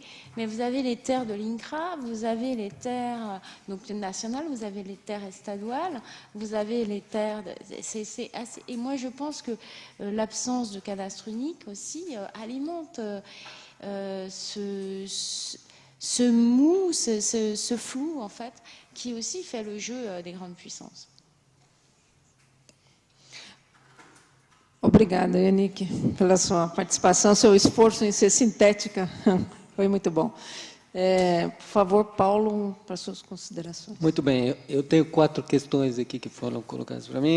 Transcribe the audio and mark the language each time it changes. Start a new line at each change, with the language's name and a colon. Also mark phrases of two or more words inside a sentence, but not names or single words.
French: Mais vous avez les terres de l'INCRA, vous avez les terres donc, nationales, vous avez les terres estaduales, vous avez les terres... Et moi, je pense que l'absence de cadastre unique aussi alimente ce mou, ce flou, en fait, qui aussi fait le jeu des grandes puissances.
Portuguese: Obrigada, Yannick, pela sua participação, seu esforço em ser sintética. Foi muito bom. Por favor, Paulo, para suas considerações. Muito bem, eu tenho 4 questões aqui que foram colocadas para mim.